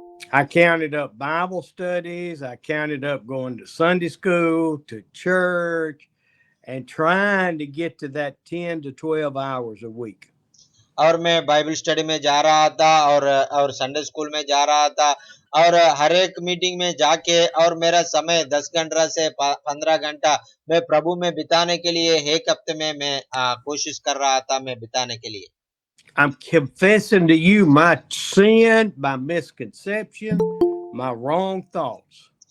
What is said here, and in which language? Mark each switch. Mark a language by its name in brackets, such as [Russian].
[English] I counted up Bible studies. I counted up going to Sunday school, to church, and trying to get to that 10 to 12 hours a week. [Hindi] और मैं Bible study में जा रहा था और Sunday school में जा रहा था और हर एक मीटिंग में जाके और मेरा समय 10 घंटा से 15 घंटा मैं प्रभु में बिताने के लिए एक हफ्ते में मैं कोशिश कर रहा था मैं बिताने के लिए। [English] I'm confessing to you my sin, my misconception, my wrong thoughts.